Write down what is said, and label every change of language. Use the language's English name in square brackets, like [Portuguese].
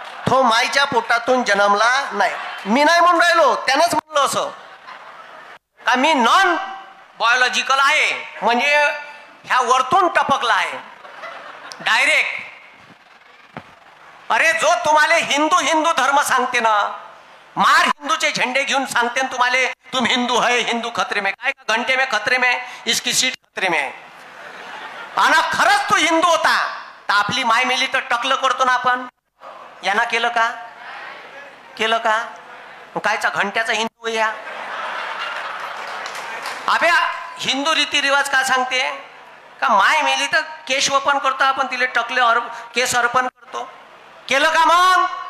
[Marathi] तो माईच्या पोटातून जन्मला नाही. मी नाही म्हणून राहिलो, त्यानंच म्हणलं असं का मी नॉन बायोलॉजिकल आहे, म्हणजे ह्या वरतून टपकला आहे डायरेक्ट. अरे जो तुम्हाला हिंदू धर्म सांगते ना, मार हिंदूचे झेंडे घेऊन सांगते तुम्हाला [Hindi] तुम हिंदू है, हिंदू खतरे में. काय का घंटे में खतरे में, इसकी सीट खतरे में. [Marathi] आणि खरंच तो हिंदू होता तर आपली माय मेली तर टकलं करतो ना आपण. यांना केलं का? केलं का? कायचा घंट्याचा हिंदू या. अबे हिंदू रीतिरिवाज का सांगते का माय मेली तर केश वपन करतो आपण, तिले टकले केस अर्पण करतो. केलं का मग?